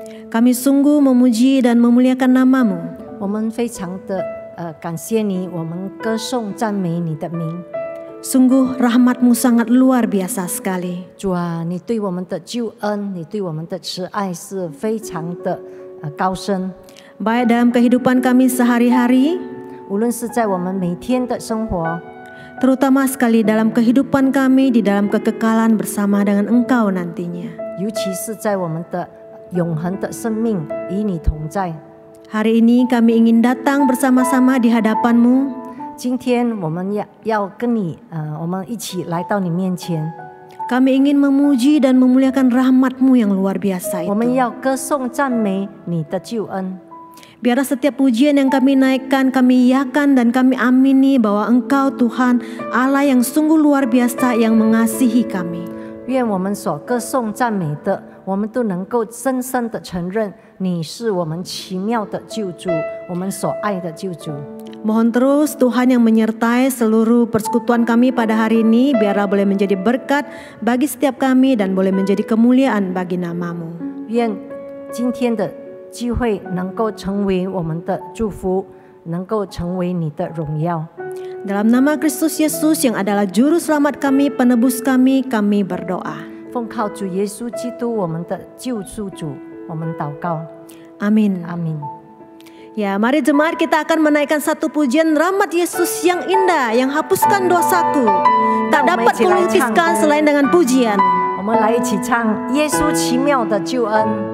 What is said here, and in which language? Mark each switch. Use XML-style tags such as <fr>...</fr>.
<id>kami sungguh memuji dan memuliakan nama-Mu.</id> <zh>我们非常的感谢你，我们歌颂赞美你的名。</zh> <id>Sungguh rahmat-Mu sangat luar biasa sekali.</id> <zh>主啊，你对我们的救恩，你对我们的慈爱是非常的高深。</zh> <id>Baik dalam kehidupan kami sehari-hari,</id> <zh>无论是在我们每天的生活，</zh> <id>terutama sekali dalam kehidupan kami di dalam kekekalan bersama dengan Engkau nantinya.</id> <zh>尤其是在我们的永恒的生命与你同在。</zh> <id>Hari ini kami ingin datang bersama-sama di hadapan-Mu.</id> <zh>今天我们要跟你我们一起来到你面前。</zh> <id>Kami ingin memuji dan memuliakan rahmat-Mu yang luar biasa</id> <zh>我们</zh> <id>itu.</id> <zh>要歌颂赞美你的救恩。</zh> <id>Biarlah setiap pujian yang kami naikkan, kami iakan dan kami amini bahwa Engkau Tuhan Allah yang sungguh luar biasa yang mengasihi kami.</id> <zh>愿我们所歌颂赞美的，我们都能够深深的承认，你是我们奇妙的救主，我们所爱的救主。</zh> <id>Mohon terus Tuhan yang menyertai seluruh persekutuan kami pada hari ini, biarlah boleh menjadi berkat bagi setiap kami dan boleh menjadi kemuliaan bagi nama-Mu.</id> <zh>愿今天的聚会能够成为我们的祝福，能够成为你的荣耀。</zh> <id>Dalam nama Kristus Yesus yang adalah juru selamat kami, penebus kami berdoa.</id> <zh>奉靠主耶稣基督我们的救赎主，我们祷告。</zh> <id>Amin.</id> <zh>阿明。</zh> <id>Ya, mari jemaat kita akan menaikkan satu pujian rahmat Yesus yang indah, yang hapuskan dosaku. Tak dapat kulukiskan selain dengan pujian.</id> <zh>我们来一起唱耶稣奇妙的救恩。</zh>